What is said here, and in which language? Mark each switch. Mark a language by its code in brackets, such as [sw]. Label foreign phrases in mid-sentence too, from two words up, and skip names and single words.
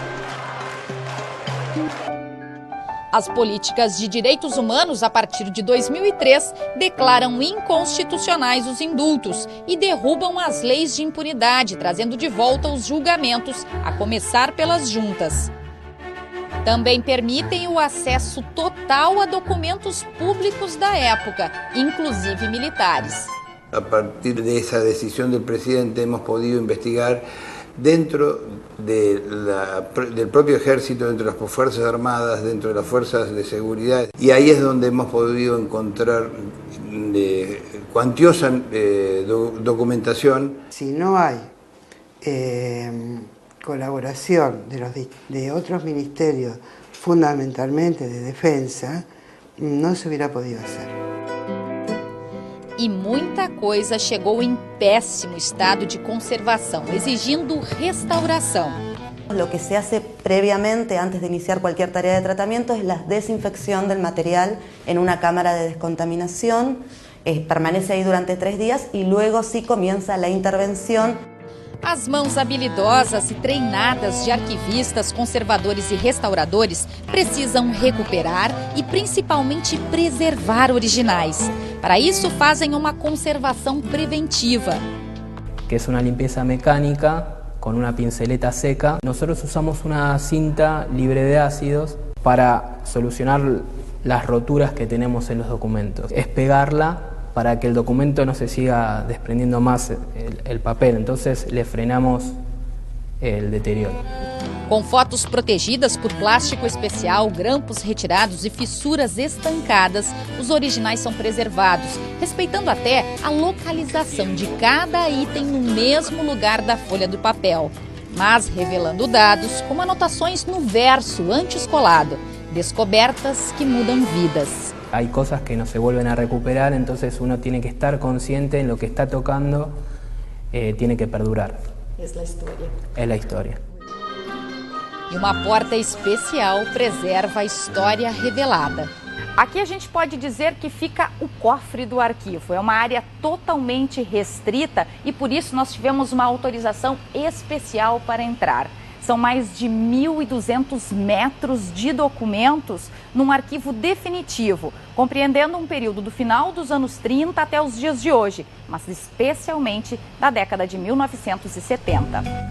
[pt] As políticas de direitos humanos, a partir de 2003, declaram inconstitucionais os indultos e derrubam as leis de impunidade, trazendo de volta os julgamentos, a começar pelas juntas. Também permitem o acesso total a documentos públicos da época, inclusive militares. [es] A partir de esa decisión del presidente hemos podido investigar dentro del propio ejército, dentro de las fuerzas armadas, dentro de las fuerzas de seguridad, y ahí es donde hemos podido encontrar cuantiosa documentación. Si no hay colaboración de otros ministerios, fundamentalmente de defensa, no se hubiera podido hacer. [pt] E muita coisa chegou em péssimo estado de conservação, exigindo restauração. [es] Lo que se hace previamente, antes de iniciar cualquier tarea de tratamiento, es la desinfección del material en una cámara de descontaminación. Permanece ahí durante 3 días y luego sí comienza la intervención. [pt] As mãos habilidosas e treinadas de arquivistas, conservadores e restauradores precisam recuperar e principalmente preservar originais. Para isso, fazem uma conservação preventiva. [es] Que es una limpieza mecánica con una pinceleta seca. Nosotros usamos una cinta libre de ácidos para solucionar las roturas que tenemos en los documentos. Es pegarla para que el documento no se siga desprendiendo más el papel, entonces le frenamos el deterioro. [pt] Com fotos protegidas por plástico especial, grampos retirados e fissuras estancadas, os originais são preservados, respeitando até a localização de cada item no mesmo lugar da folha do papel, mas revelando dados como anotações no verso antes colado, descobertas que mudam vidas. [es] Hay cosas que no se vuelven a recuperar, entonces uno tiene que estar consciente en lo que está tocando, tiene que perdurar. Es la historia. Es la historia. [pt] E uma porta especial preserva a história revelada. Aqui a gente pode dizer que fica o cofre do arquivo. É uma área totalmente restrita e por isso nós tivemos uma autorização especial para entrar. São mais de 1.200 metros de documentos num arquivo definitivo, compreendendo um período do final dos anos 30 até os dias de hoje, mas especialmente da década de 1970.